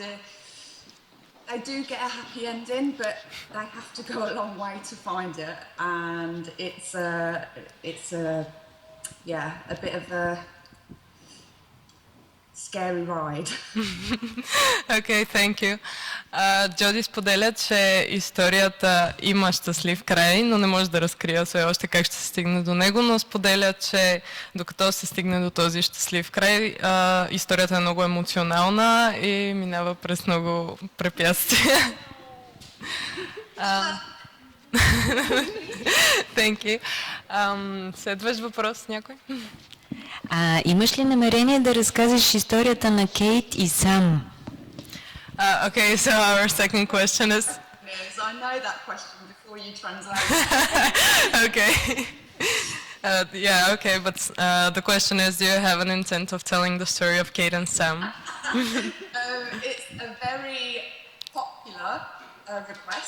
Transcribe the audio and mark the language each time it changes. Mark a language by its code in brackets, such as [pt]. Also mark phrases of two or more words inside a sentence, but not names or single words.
[en] They do get a happy ending, but they have to go a long way to find it, and it's a bit of a scary ride. Okay, thank you. [bg] Джоди споделя, че историята има щастлив край, но не може да разкрия все още как ще се стигне до него, но споделя, че докато се стигне до този щастлив край, историята е много емоционална и минава през много препятствия. [en] Thank you. [bg] Следващ въпрос някой? Имаш ли намерение да разкажеш историята на Кейт и Сам? [en] Okay, so our second question is... I know that question before you translate. Okay. Okay, but the question is, do you have an intent of telling the story of Kate and Sam? It's a very popular request.